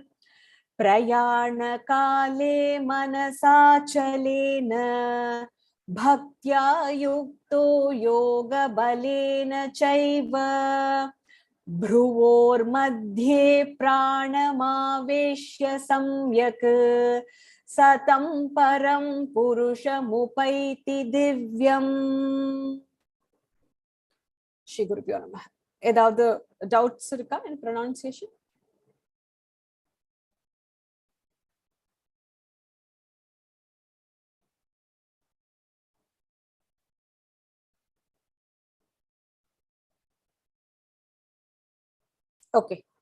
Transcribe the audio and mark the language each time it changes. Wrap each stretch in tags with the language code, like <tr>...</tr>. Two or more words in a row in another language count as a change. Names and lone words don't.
<sa>प्रयाण काले मनसाचलेन भक्त्या युक्तो योग बलेन चैव भ्रुवोर् मध्ये प्राणमावेश्य सम्यक् सतम् परम् पुरुषमुपैति दिव्यम्. श्री गुरुभ्यो नमः.</sa> <ta>ஏதாவது doubts இருக்கா</ta> <en>in pronunciation? Okay.</en>